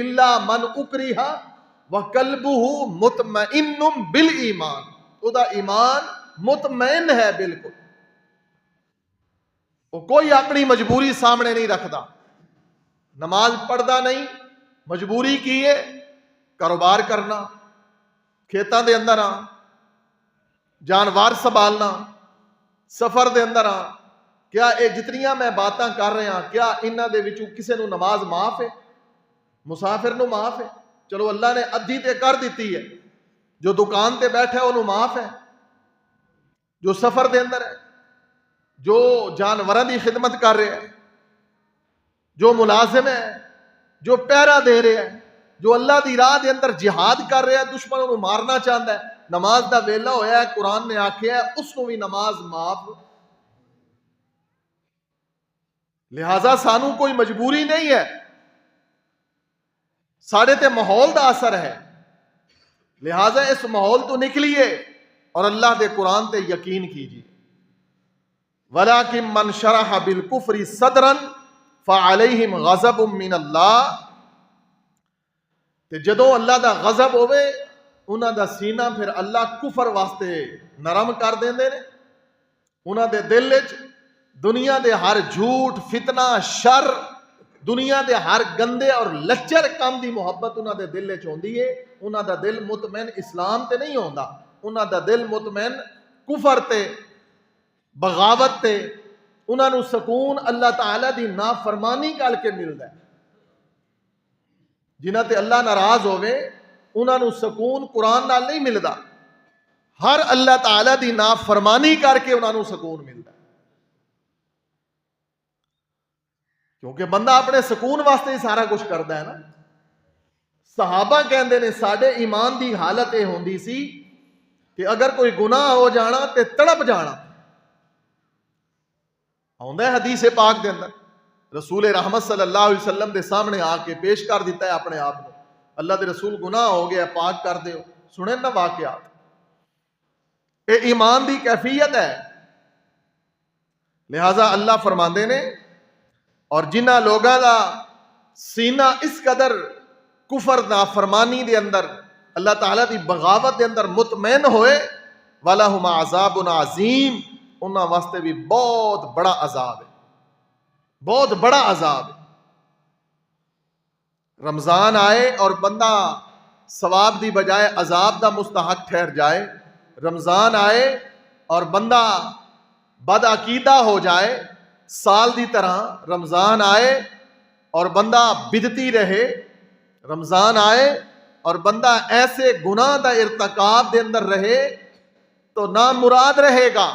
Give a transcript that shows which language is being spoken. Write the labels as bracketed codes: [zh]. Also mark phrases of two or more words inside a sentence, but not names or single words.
[ar] الا من اکرہ وقلبہ مطمئن بالایمان, [pa] او دا ایمان مطمئن ہے بالکل, وہ کوئی اپنی مجبوری سامنے نہیں رکھدا. نماز پڑھدا نہیں, مجبوری کی ہے کاروبار کرنا, کھیتاں دے اندر آ, جانوار سنبھالنا, سفر دے اندر آ. کیا اے جتنیاں میں باتاں کر رہے ہیں کیا انہاں دے وچوں کسے نو نماز معاف ہے؟ مسافر نو معاف ہے؟ چلو اللہ نے ادھی تے کر دیتی ہے. جو دکان تے بیٹھا ہے انہوں معاف ہے, جو سفر دے اندر ہے, جو جانوراں دی خدمت کر رہے ہیں, جو ملازم ہے, جو پہرا دے رہے ہیں, جو اللہ دی راہ دے اندر جہاد کر رہا ہے, دشمنوں کو مارنا چاہتا ہے, نماز دا ویلا ہویا ہے, قرآن نے آکھیا ہے اس کو بھی نماز معاف. لہذا سانو کوئی مجبوری نہیں ہے, ساڑے تے ماحول دا اثر ہے. لہذا اس ماحول تو نکلیے اور اللہ دے قرآن تے یقین کیجیے. [ar] وَلَٰكِن مَّن شَرَحَ بِالْكُفْرِ صَدْرًا فَعَلَيْهِمْ غَضَبٌ مِّنَ اللَّهِ, [pa] تے جدوں اللہ دا غضب ہوئے انہاں دا سینہ پھر اللہ کفر واسطے نرم کر دیندے نے. انہاں دے دل وچ دنیا دے ہر جھوٹ, فتنہ, شر, دنیا دے ہر گندے اور لچر کام دی محبت انہاں دے دل وچ ہوندی ہے. انہاں دا دل مطمئن اسلام تے نہیں ہوندا, انہاں دا دل مطمئن کفر تے, بغاوت تے. انہاں نو سکون اللہ تعالی دی نافرمانی کر کے ملدا ہے. جنہاں تے اللہ ناراض ہوئے انہاں نو سکون قرآن نال نہیں ملدا, ہر اللہ تعالی دی نافرمانی کر کے انہاں نو سکون ملدا ہے. کیونکہ بندہ اپنے سکون واسطے ہی سارا کچھ کردا ہے نا. صحابہ کہندے نے ساڈے ایمان دی حالت یہ ہوندی سی کہ اگر کوئی گناہ ہو جانا تے تڑپ جانا. آندا ہے حدیث پاک دے اندر رسول رحمت [ar] صلی اللہ علیہ وسلم [pa] دے سامنے آ کے پیش کر دیتا ہے اپنے آپ کو, اللہ دے رسول گناہ ہو گیا پاک کر دیو. سنیں نا واقعات, اے ایمان دی کیفیت ہے. لہذا اللہ فرماندے نے اور جنہ لوگاں دا سینہ اس قدر کفر نافرمانی دے اندر, اللہ تعالیٰ دی بغاوت دے اندر مطمئن ہوئے, [ar] وَلَهُمْ عَذَابٌ عَظِيمٌ, [pa] انہاں واسطے بھی بہت بڑا عذاب ہے, بہت بڑا عذاب ہے. رمضان آئے اور بندہ ثواب دی بجائے عذاب دا مستحق ٹھہر جائے, رمضان آئے اور بندہ بد عقیدہ ہو جائے, سال دی طرح رمضان آئے اور بندہ بدتی رہے, رمضان آئے اور بندہ ایسے گناہ دا ارتکاب دے اندر رہے تو نامراد رہے گا.